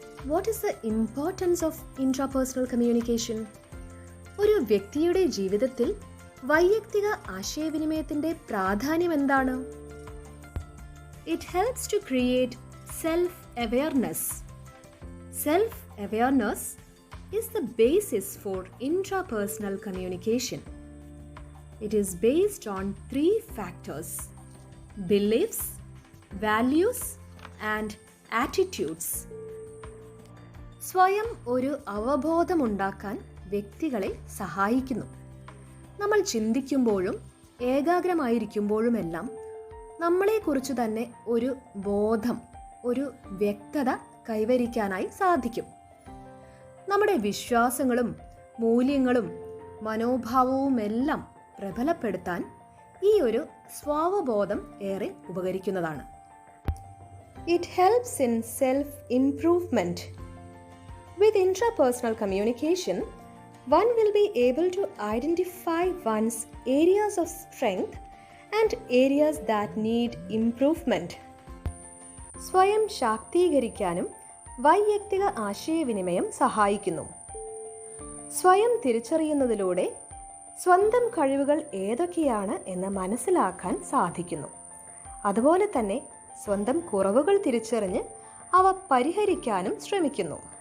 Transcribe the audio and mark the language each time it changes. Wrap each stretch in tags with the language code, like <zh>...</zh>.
<en>What is the importance of intrapersonal communication?</en> <ml>ഒരു വ്യക്തിയുടെ ജീവിതത്തിൽ വൈയക്തിക ആശയവിനിമയത്തിൻ്റെ പ്രാധാന്യം എന്താണ്?</ml> <en>It helps to create self awareness. Self awareness is the basis for intrapersonal communication. It is based on 3 factors: beliefs, values, and attitudes.</en> <ml>സ്വയം ഒരു അവബോധമുണ്ടാക്കാൻ വ്യക്തികളെ സഹായിക്കുന്നു. നമ്മൾ ചിന്തിക്കുമ്പോഴും ഏകാഗ്രമായിരിക്കുമ്പോഴുമെല്ലാം നമ്മളെക്കുറിച്ച് തന്നെ ഒരു ബോധം, ഒരു വ്യക്തത കൈവരിക്കാനായി സാധിക്കും. നമ്മുടെ വിശ്വാസങ്ങളും മൂല്യങ്ങളും മനോഭാവവുമെല്ലാം പ്രബലപ്പെടുത്താൻ ഈ ഒരു സ്വാവബോധം ഏറെ ഉപകരിക്കുന്നതാണ്.</ml> <en>It helps in self improvement. With intrapersonal communication, one will be able to identify one's areas of strength and areas that need improvement.</en> <ml>സ്വയം ശാക്തീകരിക്കാനും വൈയക്തിക ആശയവിനിമയം സഹായിക്കുന്നു. സ്വയം തിരിച്ചറിയുന്നതിലൂടെ സ്വന്തം കഴിവുകൾ ഏതൊക്കെയാണ് എന്ന് മനസ്സിലാക്കാൻ സാധിക്കുന്നു. അതുപോലെ തന്നെ സ്വന്തം കുറവുകൾ തിരിച്ചറിഞ്ഞ് അവ പരിഹരിക്കാനും ശ്രമിക്കുന്നു.</ml>